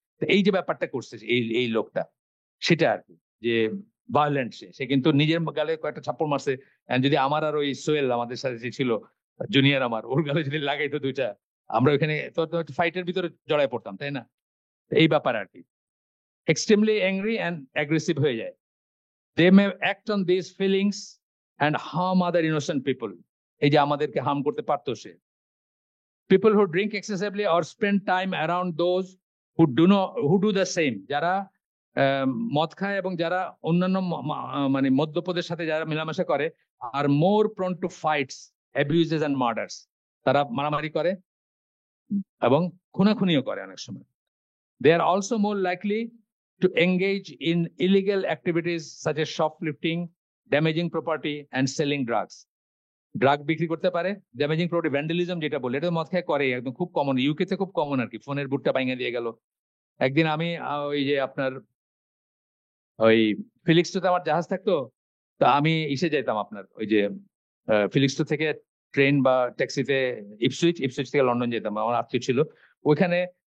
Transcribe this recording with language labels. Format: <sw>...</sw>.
<bn>তো এই যে ব্যাপারটা করছে এই এই লোকটা, সেটা আর কি, যে ভায়োলেন্ট। সে কিন্তু নিজের গালে কয়েকটা থাপ্পড় মারছে। And যদি আমার আর ওই সোহেল আমাদের সাথে যে ছিল জুনিয়র, আমার ওর গালে যদি লাগাইতো দুইটা, আমরা ওইখানে তো ফাইটের ভিতরে জড়াই পড়তাম, তাই না? এই ব্যাপার আর কি, এক্সট্রিমলি অ্যাংরি অ্যান্ড অ্যাগ্রেসিভ হয়ে যায়।</bn> <en>They may act on these feelings and harm other innocent people.</en> <bn>এই যে আমাদেরকে হার্ম করতে পারতো সে।</bn> <en>People who drink excessively or spend time around those who do the same,</en> <bn>যারা মদ খায় এবং যারা অন্যান্য মানে মদ্যপদের সাথে যারা মেলামেশা করে,</bn> <en>আর more prone to fights, abuses and murders.</en> <bn>তারা মারামারি করে এবং খুনাখুনিও করে অনেক সময়।</bn> <en>They are also more likely to engage in illegal activities such as shoplifting, damaging property, and selling drugs.</en> <bn>Drug বিক্রি করতে পারে, ড্যামেজিং প্রপার্টি, ভ্যান্ডালিজম যেটা বলে, এটা মদ খেয়ে করে, একদম খুব কমন। ইউকে তে খুব কমন আর কি, ফোনের বুটটা ভাঙিয়ে দিয়ে গেল। একদিন আমি ওই যে আপনার ওই ফিলিক্সটোতে আমার জাহাজ থাকতো, তো আমি ইসে যেতাম আপনার ওই যে ফিলিক্সটো থেকে ট্রেন বা ট্যাক্সিতে ইপসুইচ থেকে লন্ডন যেতাম, আমার আত্মীয় ছিল ওইখানে।</bn>